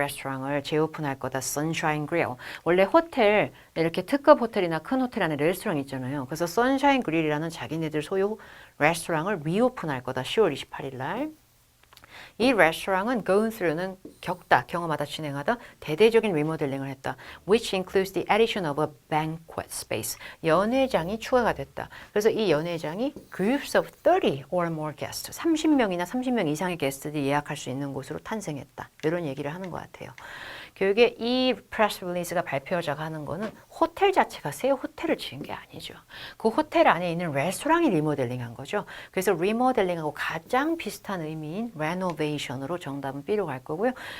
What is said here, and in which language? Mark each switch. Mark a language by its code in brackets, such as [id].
[ko] 레스토랑을 재오픈할 거다. 선샤인 그릴. 원래 호텔 이렇게 특급 호텔이나 큰 호텔 안에 레스토랑 있잖아요. 그래서 선샤인 그릴이라는 자기네들 소유 레스토랑을 리오픈할 거다. 10월 28일 날. 이 레스토랑은 going through는 겪다, 경험하다, 진행하다 대대적인 리모델링을 했다. [en] Which includes the addition of a banquet space. [ko] 연회장이 추가가 됐다. 그래서 이 연회장이 [en] groups of 30 or more guests. [ko] 30명이나 30명 이상의 게스트들이 예약할 수 있는 곳으로 탄생했다. 이런 얘기를 하는 것 같아요. 교육에 이 프레스 릴리즈가 발표자가 하는 거는 호텔 자체가 새 호텔을 지은 게 아니죠. 그 호텔 안에 있는 레스토랑이 리모델링한 거죠. 그래서 리모델링하고 가장 비슷한 의미인 레노베이션으로 정답은 B로 갈 거고요.